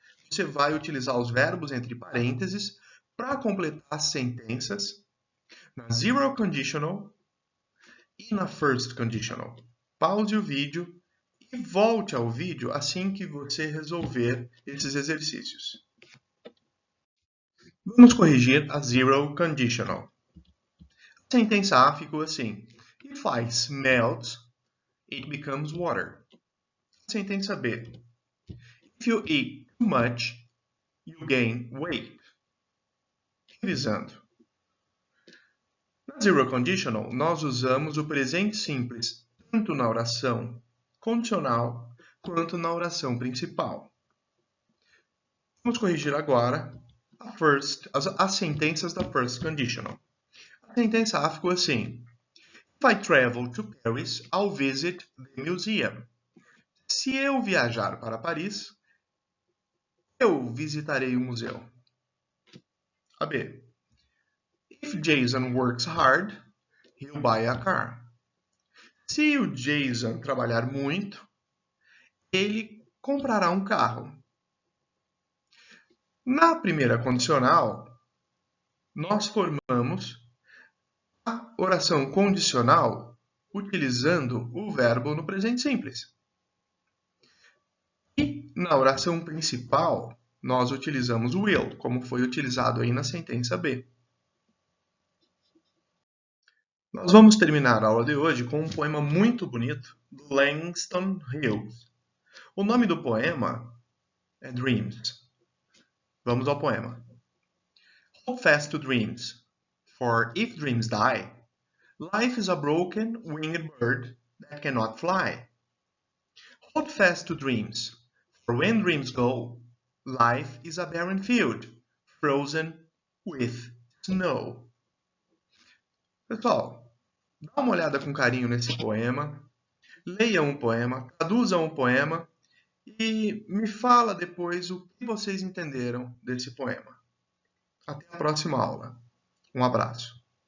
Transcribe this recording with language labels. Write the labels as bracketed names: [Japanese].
[Portuguese] Você vai utilizar os verbos entre parênteses para completar as sentenças na zero conditional e na first conditional. Pause o vídeo e volte ao vídeo assim que você resolver esses exercícios. Vamos corrigir a zero conditional. A sentença A ficou assim. [English] If ice melts, it becomes water. [Portuguese] A sentença B. [English] If you eat too much, you gain weight. [Portuguese] Revisando. Na zero conditional, nós usamos o presente simples tanto na oração condicional quanto na oração principal. Vamos corrigir agora as sentenças da first conditional. A sentença A ficou assim. [English] If I travel to Paris, I'll visit the museum. [Portuguese] Se eu viajar para Paris, eu visitarei o museu. A B. [English] If Jason works hard, he'll buy a car. [Portuguese] Se o Jason trabalhar muito, ele comprará um carro. Na primeira condicional, nós formamos a oração condicional utilizando o verbo no presente simples. E na oração principal, nós utilizamos o will, como foi utilizado aí na sentença B. Nós vamos terminar a aula de hoje com um poema muito bonito do Langston Hughes. O nome do poema é Dreams. Vamos ao poema. [English] Hold fast to dreams, for if dreams die, life is a broken winged bird that cannot fly. Hold fast to dreams, for when dreams go, life is a barren field, frozen with snow. [Portuguese] Pessoal, dá uma olhada com carinho nesse poema, leiam o poema, traduzam o poema e me fala depois o que vocês entenderam desse poema. Até a próxima aula. Um abraço.